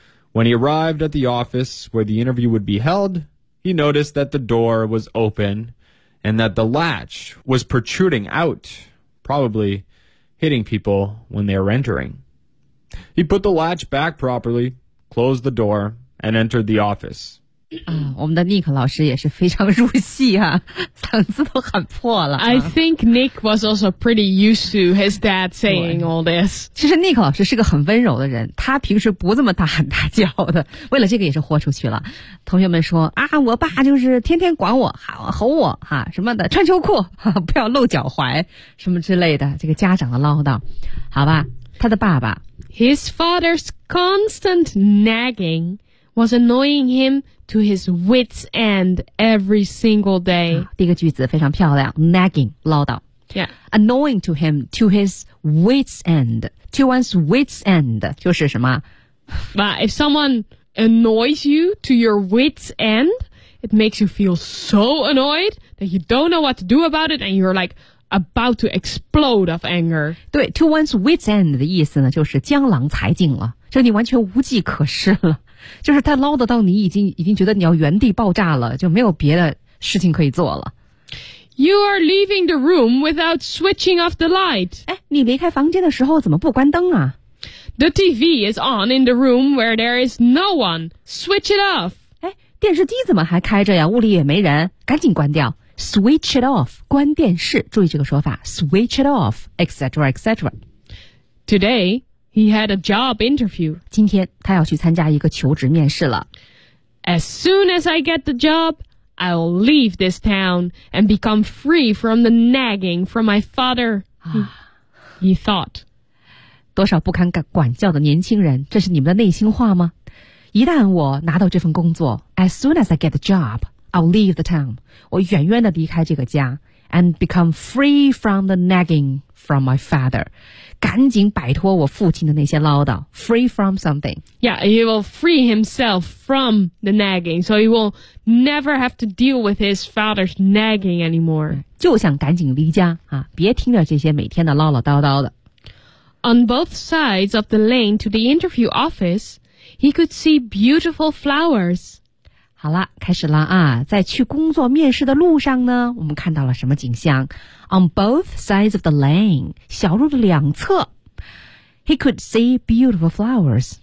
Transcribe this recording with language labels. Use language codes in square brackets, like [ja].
[en] When he arrived at the office where the interview would be held, he noticed that the door was open and that the latch was protruding out, probably hitting people when they were entering. He put the latch back properly,Close the door and enter the office. [zh] 啊，我们的 Nick 老师也是非常入戏啊，嗓子都喊破了。 [en] I think Nick was also pretty used to his dad saying all this. [zh] 其实 Nick 老师是个很温柔的人，他平时不这么大喊大叫的。为了这个也是豁出去了。同学们说啊，我爸就是天天管我，吼我哈、啊、什么的，穿秋裤、啊、不要露脚踝什么之类的，这个家长的唠叨，好吧。他的爸爸 [en] His father's constant nagging was annoying him to his wit's end every single day.、 [zh] 啊、第一个句子非常漂亮 nagging, 唠叨 [en] Yeah. Annoying to him to his wit's end. To one's wit's end, [zh] 就是什么 [en] But if someone annoys you to your wit's end, it makes you feel so annoyed that you don't know what to do about it and you're like, about to explode of anger. [zh] 对 ,to one's wit's end 的意思呢就是江郎才尽了就你完全无计可施了。就是他唠叨到你已经觉得你要原地爆炸了就没有别的事情可以做了。 [en] You are leaving the room without switching off the light. [zh] 哎你离开房间的时候怎么不关灯啊 [en] ?The TV is on in the room where there is no one. Switch it off. [zh] 电视机怎么还开着呀？屋里也没人，赶紧关掉。 [en] Switch it off， [zh] 关电视。注意这个说法 [en] ，switch it off， etc. etc. Today he had a job interview. [zh] 今天他要去参加一个求职面试了。 [en] As soon as I get the job, I'll leave this town and become free from the nagging from my father.、啊、 he thought. [zh] 多少不堪管教的年轻人，这是你们的内心话吗？一旦我拿到这份工作 [en] ,as soon as I get the job, I'll leave the town. [zh] 我远远地离开这个家 [en] ,and become free from the nagging from my father. [zh] 赶紧摆脱我父亲的那些唠叨 , [en] free from something. Yeah, he will free himself from the nagging, so he will never have to deal with his father's nagging anymore. [zh] 就想赶紧离家啊别听着这些每天的唠唠叨叨的。 [en] On both sides of the lane to the interview office,He could see beautiful flowers. [zh] 好了，开始了啊！在去工作面试的路上呢，我们看到了什么景象 ？ [en] On both sides of the lane, [zh] 小路的两侧 ， [en] he could see beautiful flowers.